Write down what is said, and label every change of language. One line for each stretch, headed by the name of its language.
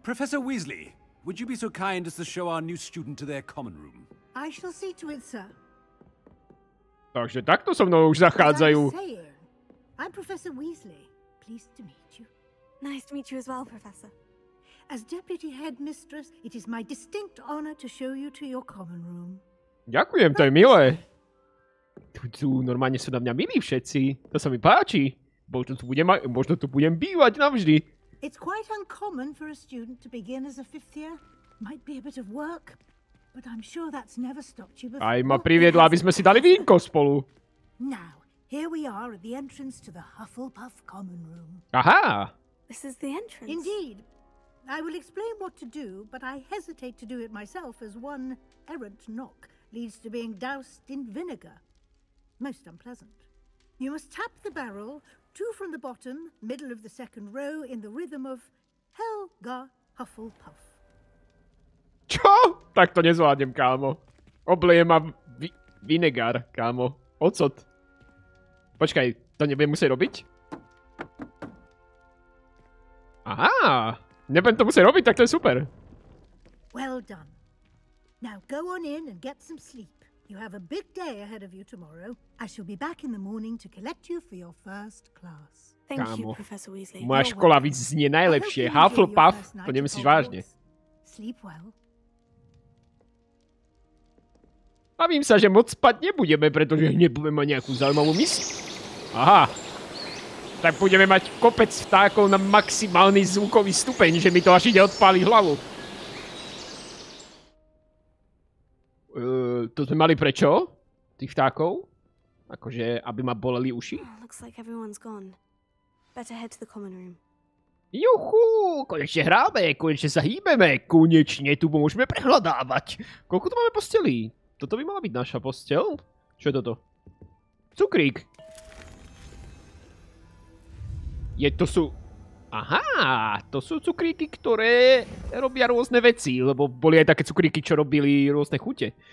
English: Professor Weasley, would you be so kind as to show our new student to their common room? I shall see to it, sir.
Slovak: Takže takto so mnou už zachádzajú.
English: I'm Professor Weasley. Pleased to meet you. Nice to meet you as well, Professor. As Deputy Headmistress, it is my distinct honor to show you to your common room.
Slovak: Ďakujem, to je milé. Tu normálne sú na mňa milí všetci. To sa mi páči. Možno tu budem bývať navždy.
English: It's quite uncommon for a student to begin as a fifth year. Might be a bit of work, but I'm sure that's never stopped you before.
Slovak: Aj ma priviedla, aby sme si dali vínko spolu.
English: Now, here we are at the entrance to the Hufflepuff common room. Aha! This is the entrance. Indeed. I will explain what to do, but I hesitate to do it myself as one errant knock leads to being doused in vinegar. Most unpleasant. You must tap the barrel, 2 from the bottom, middle of the second row, in the rhythm of Helga Hufflepuff.
Slovak: Čo? Tak to nezvládnem, kámo. Obleje ma vinegár, kámo. Ocot. Počkaj, to nebudem musieť robiť? Aha! Nebudem to musieť robiť, tak to je super.
English: Well done. Now go on in and get some sleep. You have a big day ahead of you tomorrow. I shall be back in the morning to collect you for your first class. Thank
Slovak: Kámo.
English: you, Professor Weasley.
Slovak: Moja škola vyznie najlepšie. Hufflepuff, to nemyslíš vážne.
English: Sleep well.
Slovak: Bavím sa, že moc spať nebudeme, pretože hneď budeme mať nejakú zaujímavú misiu. Aha. Tak budeme mať kopec vtákov na maximálny zvukový stupeň, že mi to až ide odpáliť hlavu. To sme mali prečo? Tých vtákov? Akože, aby ma boleli uši?
English: Looks like everyone's gone. Better head to the common room.
Slovak: Juhu, konečne hráme, konečne sa hýbeme, konečne tu môžeme prehľadávať. Koľko tu máme postelí? Toto by mala byť naša postel? Čo je toto? Cukrík. To sú... Aha, to sú cukríky, ktoré robia rôzne veci, lebo boli aj také cukríky, čo robili rôzne chute.